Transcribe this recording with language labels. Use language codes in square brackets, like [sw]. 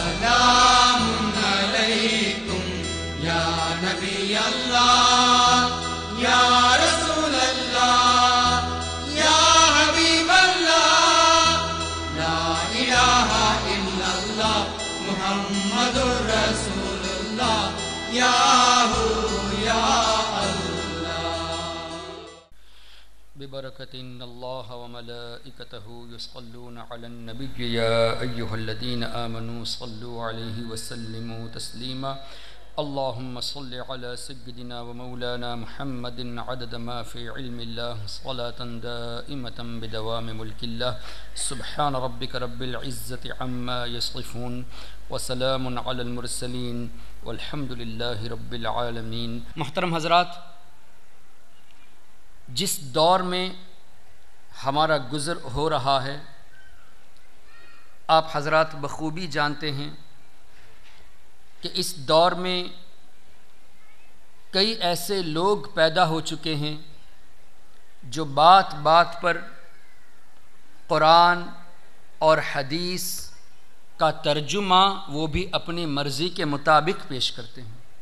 [ar] سلام علیکم یا نبی اللہ یا رسول اللہ یا حبیب اللہ لا الہ الا اللہ محمد رسول اللہ یا ببركة إن الله وملائكته يصلون على النبي يا أيها الذين آمنوا صلوا عليه وسلموا تسليما اللهم صل على سيدنا ومولانا محمد عدد ما في علم الله صلاة دائمة بدوام ملك الله سبحان ربك رب العزة عما يصفون وسلام على المرسلين والحمد لله رب العالمين. [ur] محترم حضرات، جس دور میں ہمارا گزر ہو رہا ہے آپ حضرات بخوبی جانتے ہیں کہ اس دور میں کئی ایسے لوگ پیدا ہو چکے ہیں جو بات بات پر قرآن اور حدیث کا ترجمہ وہ بھی اپنی مرضی کے مطابق پیش کرتے ہیں.